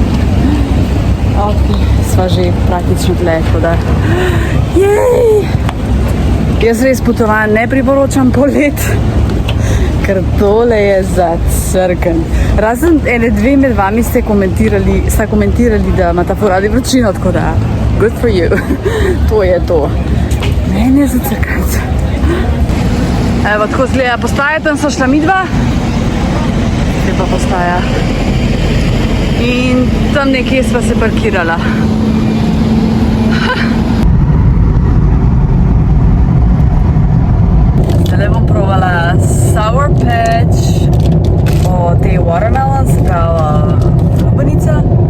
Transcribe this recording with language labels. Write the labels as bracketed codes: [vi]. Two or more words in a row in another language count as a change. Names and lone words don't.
[sl] Sva že praktično tle, tako da. Jej! Jaz res potovanj ne priporočam polet. ker tole je za crken. Razen ene dve med vami sta komentirali, da imata ful radi vročino, tako da [en] good for you. [sl] To je to. Meni je za crkavca. Evo, tako zgleda postaja, tam so šla midva. Te pa postaja. In tam nekje sva se parkirala. Zdaj bom provala Sour Patch, te watermelon, se pravi lubenica.